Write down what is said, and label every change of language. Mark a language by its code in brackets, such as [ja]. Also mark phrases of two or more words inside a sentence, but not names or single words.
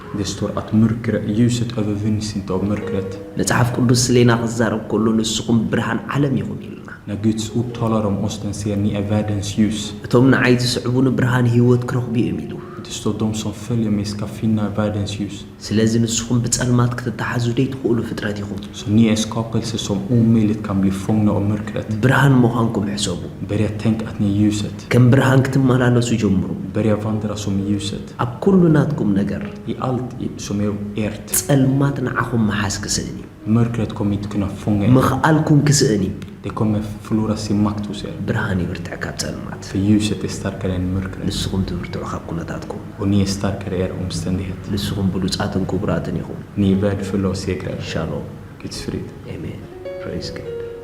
[sv] Det står att ljuset övervinns inte av mörkret. [ti] መጽሓፍ ቅዱስ ስለና ክዛረብ ከሎ ንስኹም ብርሃን ዓለም ኢኹም ኢሉና [sv] När Guds ord talar om oss, den säger ni är världens ljus. [ti] እቶም ንዓይ ዝስዕቡን ብርሃን ህይወት ክረኽቡ እዮም ኢሉ [sv] Det står de som följer mig ska finna världens ljus. [ti] ስለዚ ንስኹም ብጸልማት ክትተሓዙ ደይትኽእሉ ፍጥረት ኢኹም [sv] Så ni är skapelser som omöjligt kan bli fångna av mörkret. [ti] ብርሃን ምዃንኩም ሕሰቡ [sv] Börja tänka att ni är ljuset. [ti] ከም ብርሃን ክትመላለሱ ጀምሩ [sv] Börja vandra som ljuset. [ti] ኣብ ኩሉ ናትኩም ነገር [sv] I allt som är ert. [ti] ጸልማት ንዓኹም መሓዝ ክስእኒ [sv] Mörkret kommer inte kunna fånga er. [ti] ምኽኣልኩም ክስእኒ [sv] Det kommer förlora sin makt hos er. [ti] ብርሃን ይብርትዕ ካብ ጸልማት [sv] För ljuset är starkare än mörkret. [ti] ንስኹም ትብርትዑ ካብ ኩነታትኩም [sv] Och ni är starkare i er omständighet. [ti] ንስኹም ብሉጻትን ክቡራትን ኢኹም [sv] Ni är värdefulla och segrare. [ti] ሻሎም [sv] Guds frid. [ti] አሜን [en] praise God